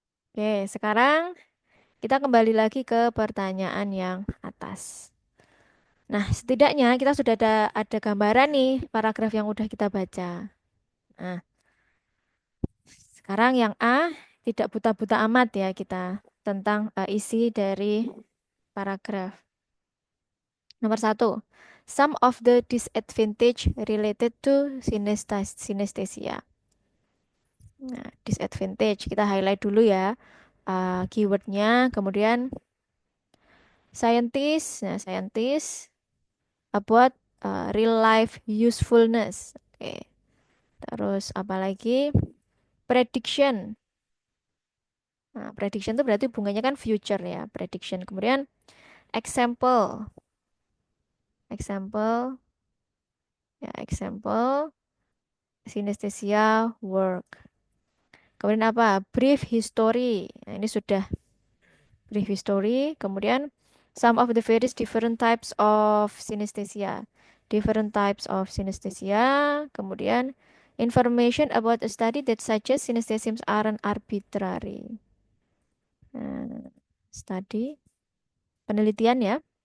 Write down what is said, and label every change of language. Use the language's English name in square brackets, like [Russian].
[Indonesian] Oke, sekarang kita kembali lagi ke pertanyaan yang atas. Nah, setidaknya kita sudah ada gambaran nih paragraf yang udah kita baca. Nah, sekarang yang A tidak buta-buta amat ya kita tentang isi dari paragraf. Nomor satu, [English] some of the disadvantage related to synesthesia. [Indonesian] Nah, disadvantage kita highlight dulu ya keywordnya. Kemudian [English] scientist, nah scientist about real life usefulness. [Indonesian] Oke, terus apa lagi? Prediction. Nah, prediction itu berarti hubungannya kan future ya, prediction. Kemudian example, example, ya example, synesthesia work. Kemudian apa? [English] Brief history. [Indonesian] Nah, ini sudah brief history. Kemudian [English] some of the various different types of synesthesia. Different types of synesthesia. [Indonesian] Kemudian [English] information about a study that suggests synesthesias aren't arbitrary. [Indonesian] Nah, study, penelitian ya.